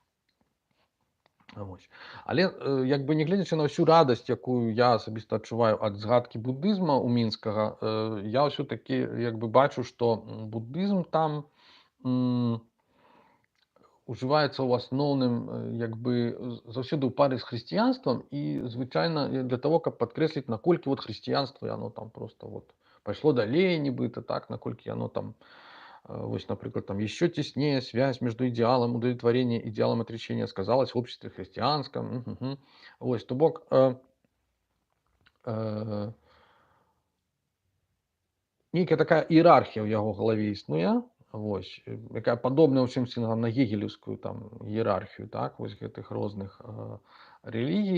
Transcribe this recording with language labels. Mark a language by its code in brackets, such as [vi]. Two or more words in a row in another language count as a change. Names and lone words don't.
[be] Вось. Але як бы не гледзячы на ўсю радасць, якую я асабіста адчуваю ад згадкі буддызма ў мінскага, я ўсё-такі як бы бачу, што буддызм там ужываецца ў асноўным як бы заўсёды ў пары з хрысціянствам і звычайна [ru] для того, [be] каб падкрэсліць, наколькі вот хрысціянства яно там просто вот пайшло далей нібыта, так, наколькі яно там вось, [ru] например, там еще теснее связь между идеалом удовлетворения и идеалом отречения сказалась в обществе христианском. [be] Вось, то бок нейкая такая іерархія ў яго галаве існуе, Вось, якая падобная ў чымсьці на гегелеўскую там іерархію, так, вось гэтых розных рэлігій.